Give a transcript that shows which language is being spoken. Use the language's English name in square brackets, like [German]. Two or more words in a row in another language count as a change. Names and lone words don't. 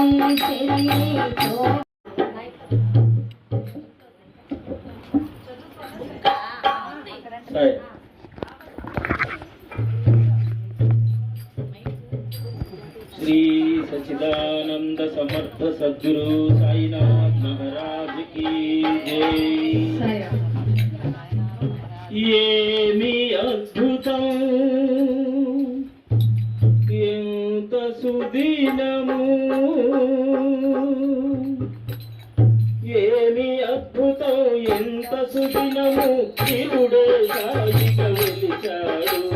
[Hindi] श्री सच्चिदानंद समर्थ सद्गुरु साईनाथ महाराज की जय। [Telugu] ఏమి అద్భుతం ఎంత సుదినము, ఏమి అద్భుతం ఎంత సుదినము, శివుడే సాయిగా వెలిచాడు.